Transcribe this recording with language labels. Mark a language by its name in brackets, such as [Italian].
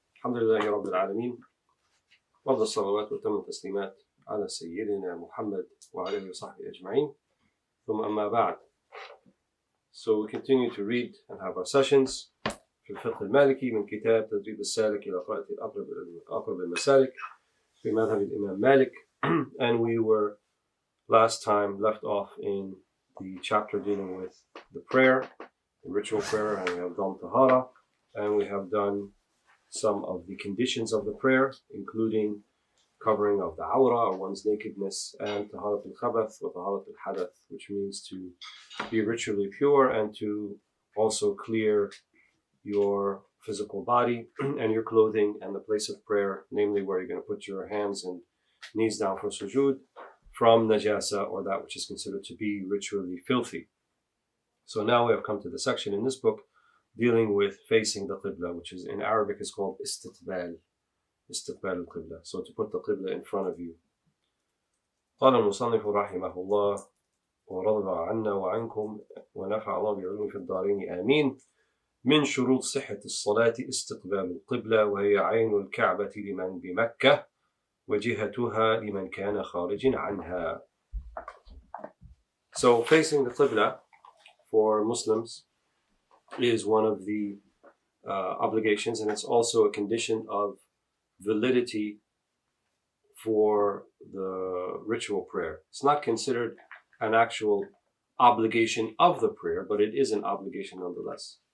[Arabic] الحمد لله رب العالمين، وأفضل الصلوات وأتم التسليمات على سيدنا محمد وعلى وصحبه أجمعين. ثم أما بعد. [English] So we continue to read and have our sessions [Arabic] في الفقه المالكي من كتاب تدريب السالك إلى قراءة أقرب المسالك في مذهب الإمام مالك. [English] And we were last time left off in the chapter dealing with the prayer, the ritual prayer, and we have done tahara, and we have done some of the conditions of the prayer, including covering of the awra, or one's nakedness, and taharat al-khabath or taharat al-hadath, which means to be ritually pure and to also clear your physical body and your clothing and the place of prayer, namely where you're going to put your hands and knees down for sujood, from najasa, or that which is considered to be ritually filthy. So now we have come to the section in this book dealing with facing the Qibla, which is in Arabic is called istiqbal al-Qibla. So to put the Qibla in front of you. [Arabic] قال المصنف رحمه الله ورضى عنا وعنكم ونفع الله بعلوم في الدارين آمين. من شروط صحة الصلاة استقبال القبلة، وهي عين الكعبة لمن بمكة وجهتها لمن كان خارج عنها. [English] So facing the Qibla for Muslims is one of the obligations, and it's also a condition of validity for the ritual prayer. It's not considered an actual obligation of the prayer, but it is an obligation nonetheless.